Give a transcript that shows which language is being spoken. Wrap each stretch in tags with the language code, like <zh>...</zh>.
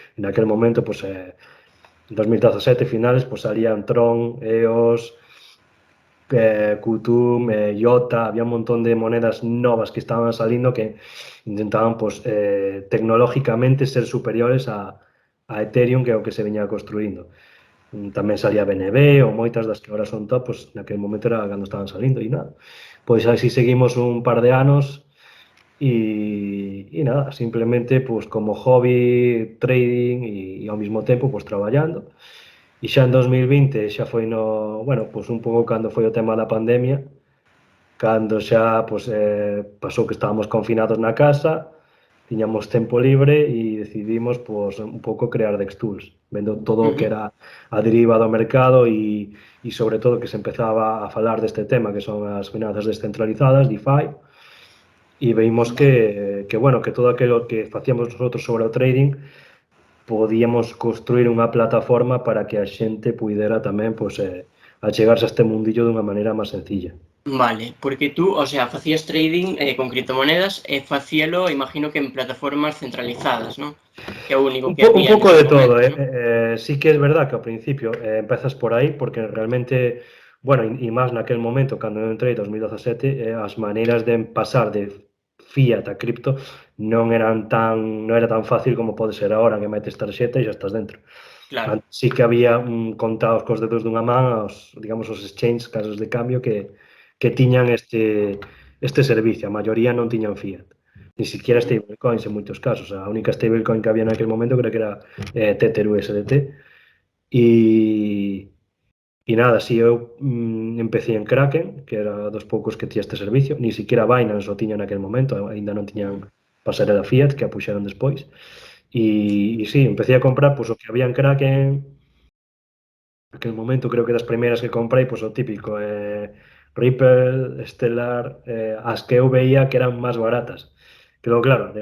<es>En aquel momento, pues, en 2017 finales, pues salían Tron, EOS, Qtum, IOTA, había un montón de monedas novas que estaban saliendo que intentaban, pues, tecnológicamente ser superiores a Ethereum,</es> <gl>que é o que se veña construindo. Tamén salía BNB ou moitas das que agora son top, pues, naquele momento era cando estaban salindo e nada. Pois así seguimos un par de anos e nada, simplemente pues como hobby trading e ao mesmo tempo pues traballando. E xa en 2020 xa foi no, bueno, pues un pouco cando foi o tema da pandemia, cando xa pues, pasou que estábamos confinados na casa, tiñamos tempo libre e decidimos pues, un pouco crear Dextools, vendo todo o que era a deriva do mercado e sobre todo que se empezaba a falar deste tema que son as finanzas descentralizadas, DeFi, e vimos Vale. bueno, que todo aquilo que facíamos nosotros sobre o trading podíamos construir unha plataforma para que a xente puidera tamén pues, achegarse a este mundillo dunha maneira máis sencilla. Vale, porque tú, o sea, facías trading con criptomonedas e facíalo, imagino que en plataformas centralizadas, ¿no? Que é o único que Un había pouco nese de todo, momento, ¿no?</gl> <es>sí que es verdad que</es> <gl>ao principio empezas por aí, porque realmente, bueno, e máis naquel momento, cando eu entrei, 2017, as maneiras de pasar de fiat a cripto non era tan fácil como pode ser agora, que metes tarxeta e xa estás dentro. Claro, Sí que había contados cos dedos dunha man digamos, os exchanges, casas de cambio que tiñan este servicio, a maioría non tiñan fiat.</gl> <es>Ni siquiera ujú,</es> <gl>stablecoins en moitos casos. A única stablecoin que había naquele momento creo que era Tether USDT. E, e nada, si eu empecé en Kraken, que era dos poucos que tiña este servicio,</gl> <es>ni siquiera</es> <gl>Binance o tiña naquele momento, aínda non tiñan ujú. pasarela fiat, que a puxeron despois. E sí, empecé a comprar pois, o que había en Kraken, aquel momento creo que das primeiras que comprei, pois o típico, Ripple, Stellar, as que eu veía que eran máis baratas. Pero claro, de</gl>